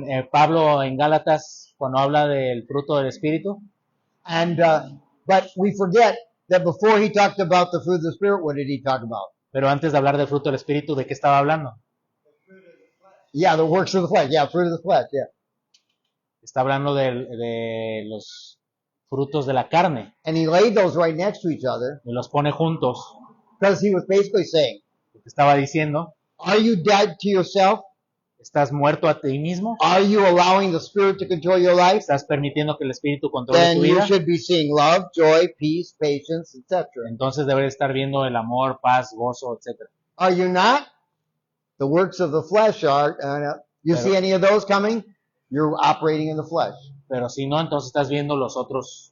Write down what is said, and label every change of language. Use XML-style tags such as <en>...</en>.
<es>Pablo en Gálatas, cuando habla del fruto del Espíritu,</es> <en>And, but we forget that before he talked about the fruit of the spirit, what did he talk about?</en> <es>pero antes de hablar del fruto del Espíritu, ¿de qué estaba hablando?</es> <en>Yeah, the works of the flesh. Yeah, fruit of the flesh. Yeah.</en> <es>Está hablando de los frutos de la carne,</es> <en>And he laid those right next to each other</en> <es>y los pone juntos.</es> <en>because he was basically saying,</en> <es>Porque estaba diciendo,</es> <en>are you dead to yourself?</en> <es>¿estás muerto a ti mismo?</es> <en>Are you allowing the spirit to control your life?</en> <es>¿Estás permitiendo que el Espíritu controle</es> <en>Then</en> <es>tu</es> <en>you</en> <es>vida?</es> <en>should be seeing love, joy, peace, patience, etc.</en> <es>Entonces deberías estar viendo el amor, paz, gozo, etc.</es> <en>Are you not? The works of the flesh are, you see any of those coming? You're operating in the flesh.</en> <es>Pero si no, entonces estás viendo los otros</es>